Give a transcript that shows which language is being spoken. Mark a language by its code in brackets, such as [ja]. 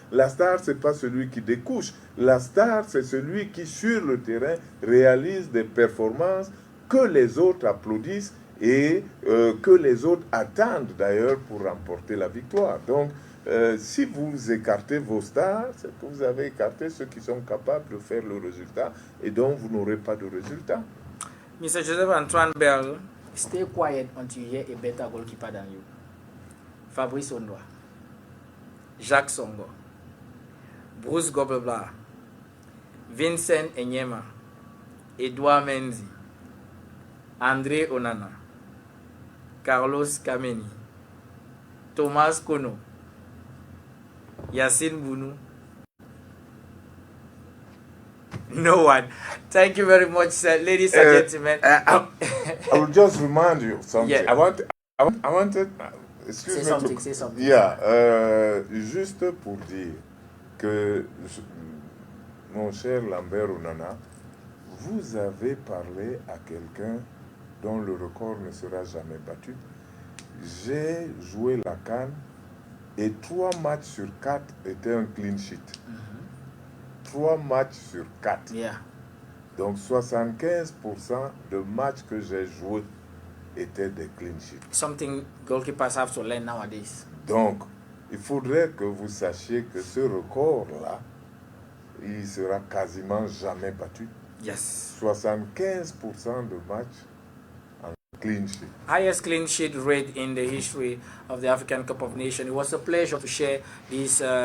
[fr] La star, c'est pas celui qui découche. La star, c'est celui qui, sur le terrain, réalise des performances que les autres applaudissent et que les autres attendent d'ailleurs pour remporter la victoire. Donc, si vous écartez vos stars, c'est que vous avez écarté ceux qui sont capables de faire le résultat et donc vous n'aurez pas de résultat. [en] Mr. Joseph Antoine Bell, stay quiet until you hear a better goalkeeper than you. Fabrice Ondoa, Jacques Songo, Bruce Gobelbla, Vincent Enyema, Edouard Mendy, André Onana, Carlos Kameni, Thomas Kono, Yassine Bounou. No one. Thank you very much, sir. Ladies and gentlemen. I will just remind you of something. Yeah. I wanted. Excuse Say me. something, say something. Yeah. [fr] Juste pour dire que mon cher Lambert Onana, vous avez parlé à quelqu'un dont le record ne sera jamais battu. J'ai joué la CAN et 3 matchs sur 4 étaient un clean sheet. 3 matchs sur 4. [en] Yeah. [fr] Donc 75% de matchs que j'ai joués étaient des clean sheets. [en] Something goalkeepers have to learn nowadays. [fr] Donc, il faudrait que vous sachiez que ce record-là, il sera quasiment jamais battu. [en] Yes. [fr] 75% de matchs en clean sheet. [en] Highest clean sheet rate in the history of the African Cup of Nations. It was a pleasure to share this